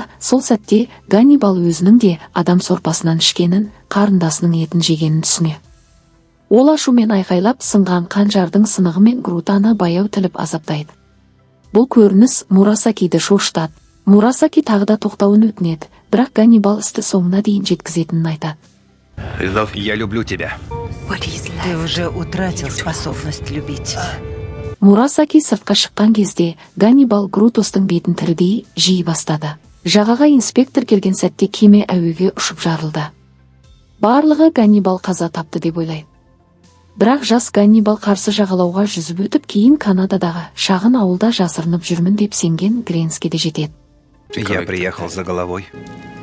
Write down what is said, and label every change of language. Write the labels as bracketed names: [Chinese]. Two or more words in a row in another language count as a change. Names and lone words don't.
[Kazakh] Сол сәтте Ганнибал өзінің де адам сорпасынан ішкенін, қарындасының етін жегенін түсіне. Ол ашумен айқайлап, сынған қанжардың сынығымен Грутаны баяу тіліп азаптайды. Бұл көрініс Мурасакиді шошытады. Мурасаки тағы да тоқтауын өтінеді, бірақ Ганнибал істі соңына дейін жеткізетінін айтады. [Russian] Я люблю тебя. Ты уже утратил способность любить. [Kazakh] Мурасаки сыртқа шыққан кезде Ганнибал Грутостың бетін тірідей жей бастады. Жағаға инспектор келген сәтте кеме әуеге ұшып жарылды. Барлығы Ганнибал қаза тапты деп ойлайды. Бірақ жас Ганнибал қарсы жағалауға жүзіп өтіп, кейін Канададағы шағын ауылда жасырынып жүрмін деп сенген Гренске де жетеді. [Russian] Я приехал за головой.